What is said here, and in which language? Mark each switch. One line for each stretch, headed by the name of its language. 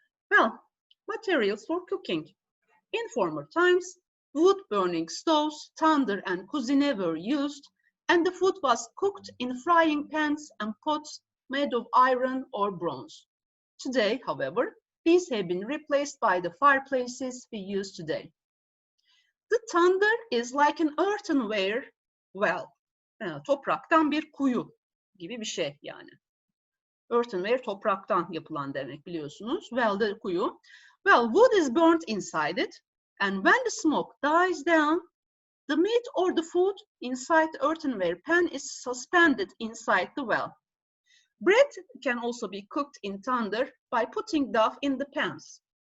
English: Well, materials for cooking. In former times, wood-burning stoves, tandır, and kuzine were used, and the food was cooked in frying pans and pots made of iron or bronze. Today, however, these have been replaced by the fireplaces we use today. The tandır is like an earthenware well,
Turkish: topraktan bir kuyu gibi bir şey yani. Earthenware topraktan yapılan demek biliyorsunuz.
English: Well, the kuyu. Well, wood is burnt inside it, and when the smoke dies down, the meat or the food inside the earthenware pan is suspended inside the well. Bread can also be cooked in tandır by putting dough in the pans.